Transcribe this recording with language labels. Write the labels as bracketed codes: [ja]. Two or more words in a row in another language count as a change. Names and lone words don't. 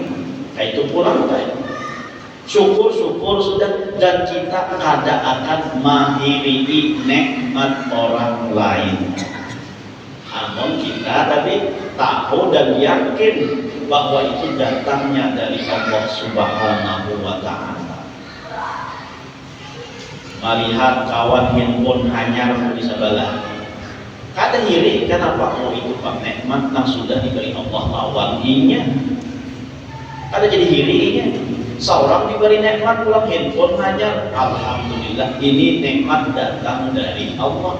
[bjn] Kayak itu pulang kayak syukur sudah, dan kita kada akan menghiri nikmat orang lain. [id] Namun kita tadi tahu dan yakin bahwa itu datangnya dari Allah [ar] Subhanahu wa Ta'ala. [bjn] Melihat kawan handphone hanyar di sebelah, kada hiri, kenapa? Oh itu pak nikmat yang sudah diberi Allah lawan inya, kada jadi hirinya. [id] Seorang diberi nikmat pulang handphone hanyar, alhamdulillah ini nikmat datang dari Allah.